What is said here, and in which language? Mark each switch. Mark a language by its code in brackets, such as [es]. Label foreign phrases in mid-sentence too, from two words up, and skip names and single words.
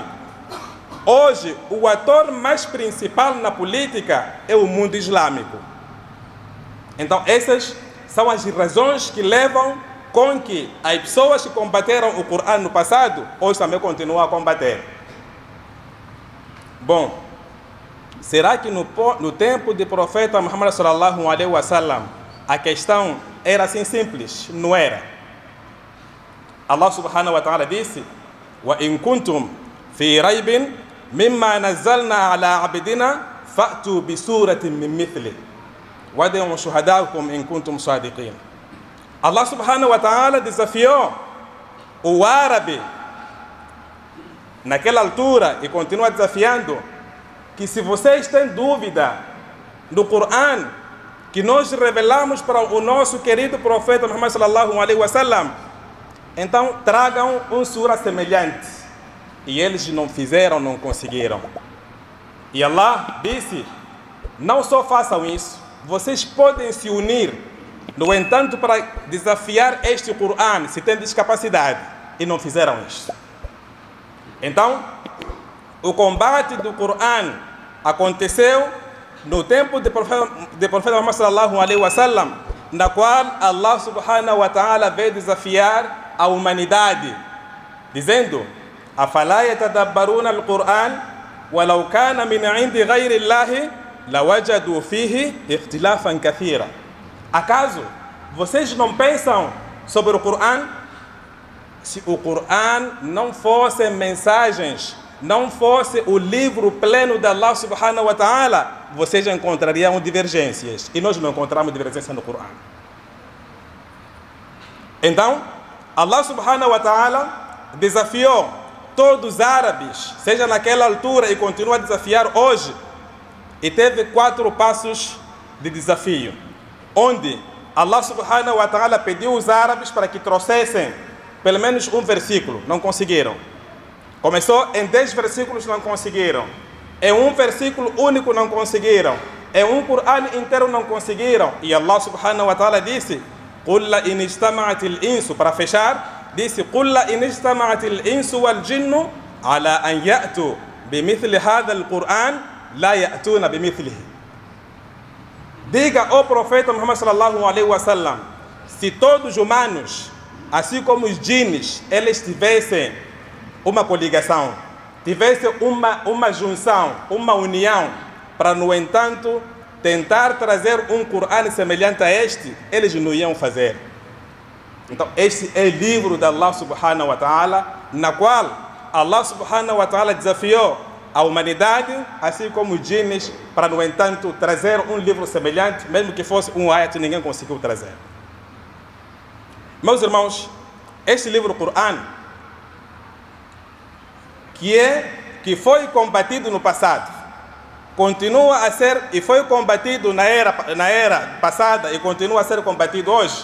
[pt] Hoje, o ator mais principal na política é o mundo islâmico. Então, essas são as razões que levam com que as pessoas que combateram o Corão no passado, hoje também continuam a combater. Bom, será que no tempo do profeta Muhammad [ar] صلى الله عليه وسلم [pt] a questão era assim simples? Não era. [ar] الله سبحانه وتعالى disse: وإن كنتم في ريب مما نزلنا على عبدنا فأتوا بسورة من مثله وادعوا شهداءكم إن كنتم صادقين. [pt] Allah [ar] سبحانه وتعالى [pt] desafiou o árabe naquela altura e continua desafiando que se vocês têm dúvida do Corão que nós revelamos para o nosso querido profeta Muhammad [ar] صلى الله عليه وسلم, [pt] então tragam um sura semelhante. E eles não fizeram, não conseguiram. E Allah disse: não só façam isso, vocês podem se unir, no entanto, para desafiar este Corão, se tem discapacidade. E não fizeram isso. Então, o combate do Corão aconteceu no tempo do profeta Muhammad [ar] صلى الله عليه وسلم, [pt] na qual Allah [ar] سبحانه وتعالى [pt] veio desafiar a humanidade, dizendo: [ar] أفلا يتدبرون القرآن ولو كان من عند غير الله لوجدوا فيه اختلافا كثيرا. [pt] Acaso vocês não pensam sobre o Corão? Se o Corão não fosse mensagens, não fosse o livro pleno de Allah [ar] سبحانه وتعالى, [pt] vocês encontrariam divergências. E nós não encontramos divergência no Corão. Então, Allah [ar] سبحانه وتعالى [pt] desafiou todos os árabes, seja naquela altura e continua a desafiar hoje. E teve 4 passos de desafio, onde Allah [ar] سبحانه وتعالى [pt] pediu aos árabes para que trouxessem pelo menos um versículo. Não conseguiram. Começou em 10 versículos, não conseguiram. Em um versículo único, não conseguiram. Em um Corão inteiro, não conseguiram. [ar] E الله سبحانه وتعالى disse: قُلْ لَإِنِ اجْتَمَعَتِ الْإِنسُ, [pt] para fechar, disse: [ar] قُلْ لَإِنِ اجْتَمَعَتِ الْإِنسُ وَالْجِنُّ عَلَى أَنْ يَأْتُوا بِمِثْلِ هَذَا الْقُرْآنِ لَا يَأْتُونَ بِمِثْلِهِ. [pt] Diga ao profeta Muhammad [ar] صلى الله عليه وسلم, [pt] se todos os humanos, assim como os djinns, eles tivessem uma coligação, tivessem uma junção, uma união, para, no entanto, tentar trazer um Corão semelhante a este, eles não iam fazer. Então, este é o livro de Allah [ar] سبحانه وتعالى, [pt] na qual Allah [ar] سبحانه وتعالى [pt] desafiou a humanidade, assim como os djinns, para, no entanto, trazer um livro semelhante, mesmo que fosse um ayat, ninguém conseguiu trazer. Meus irmãos, este livro Corão, que foi combatido no passado, continua a ser e foi combatido na era passada e continua a ser combatido hoje.